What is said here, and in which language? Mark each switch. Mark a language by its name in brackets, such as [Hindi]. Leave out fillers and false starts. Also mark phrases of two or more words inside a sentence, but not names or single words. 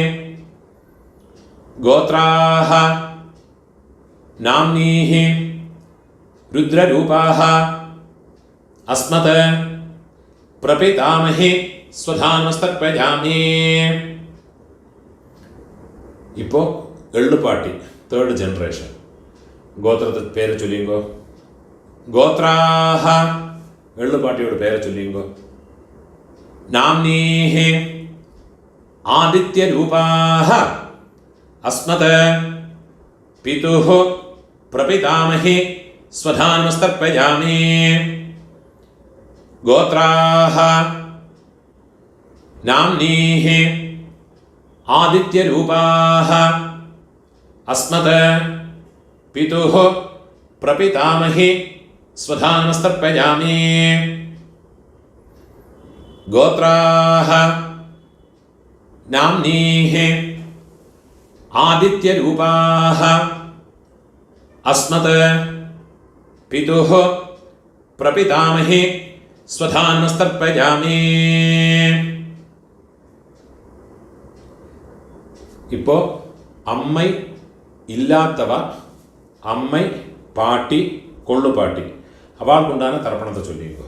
[Sanskrit] गोत्राः नाम्नीः रुद्ररूपाः अस्मत् प्रपितामहि स्वधानमस्तर्पयामि. [Malayalam] ഇപ്പോൾ എള്ളുപാട്ടി 3rd ജനറേഷൻ. ഗോത്രത്തെ പേര് ചൊല്ലിങ്കോ. ഗോത്രാഹ എള്ളുപാട്ടിയോട് പേര് ചൊല്ലിങ്കോ. [Sanskrit] നാംനീഹി ആദിത്യരൂപാഹ അസ്മത് പിതുഃ പ്രപിതാമഹി സ്വധാനമസ്തർപ്പയാമി. गोत्राः नाम्नीः आदित्यरूपाः अस्मत् पितुः प्रपितामहि स्वधानमस्तर्पयामि. गोत्राः नाम्नीः आदित्यरूपाः अस्मत् पितुः प्रपितामहि സ്വധാനമസ്തർപ്പയാമി. [Malayalam] ഇപ്പോൾ അമ്മൈ ഇല്ലാത്തവ അമ്മൈ പാട്ടി കൊള്ളുപാട്ടി അവൾക്കുണ്ടാകുന്ന തർപ്പണത്തെ ചൊല്ലിക്കോ.